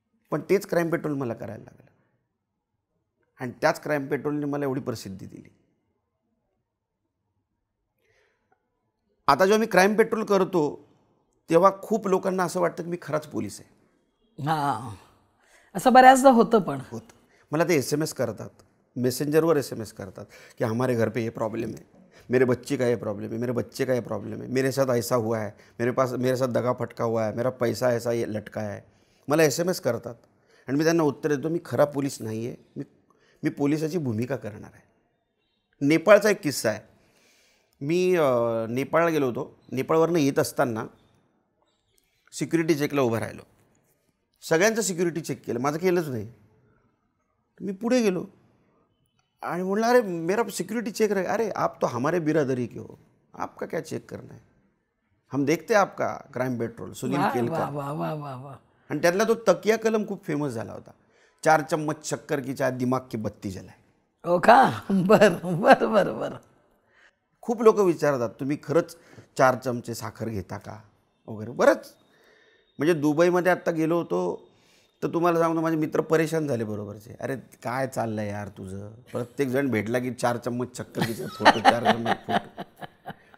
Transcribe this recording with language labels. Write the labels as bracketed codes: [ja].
[mr] पण तेच crime petrol मला करायला लागलं आणि त्याच क्राईम पेट्रोलने मला एवढी प्रसिद्धी दिली. आता जेव्हा मी क्राईम पेट्रोल करतो तेव्हा खूप लोकांना असं वाटतं की मी खराच पोलीस आहे. हां, असं बऱ्याचदा होतं. पण होतं. मला ते SMS करतात, मेसेंजरवर SMS करतात [hi] कि हमारे घर पे ये प्रॉब्लम है, मेरे बच्चे का ये प्रॉब्लम है, मेरे बच्चे का ये प्रॉब्लम है, मेरे साथ ऐसा हुआ है, मेरे साथ दगा फटका हुआ है, मेरा पैसा ऐसा ये लटका है. [mr] मला SMS करतात आणि मी त्यांना उत्तर देतो मी खरा पोलीस नाही आहे, मी पोलिसाची भूमिका करणार आहे. नेपाळचा एक किस्सा आहे. मी नेपाळला गेलो होतो. नेपाळवरनं येत असताना सिक्युरिटी चेकला उभं राहिलो. सगळ्यांचं सिक्युरिटी चेक केलं, माझं केलंच नाही. मी पुढे गेलो आणि म्हणलं [hi] अरे मेरा सिक्युरिटी चेक रहे. अरे आप तो हमारे बिरादरी के हो, आपका क्या चेक करना है, हम देखते हैं आपका क्राइम पेट्रोल. [mr] सुनील केलकर. वा वा वा वा. आणि त्यातला तो तकिया कलम खूप फेमस झाला होता. [hi] 4 चम्मच शक्कर की चाय दिमाग की बत्ती जलाय. [mr] हो का? बरं बरं बरं बरं. खूप लोक विचारतात तुम्ही खरंच 4 चमचे साखर घेता का वगैरे. बरंच म्हणजे दुबईमध्ये आत्ता गेलो होतो तर तुम्हाला सांगतो माझे मित्र परेशान झाले बरोबरचे. अरे काय चाललं आहे यार तुझं, प्रत्येकजण भेटला की 4 चम्मच शक्करीचा फोटो, 4 चम्मच फोटो.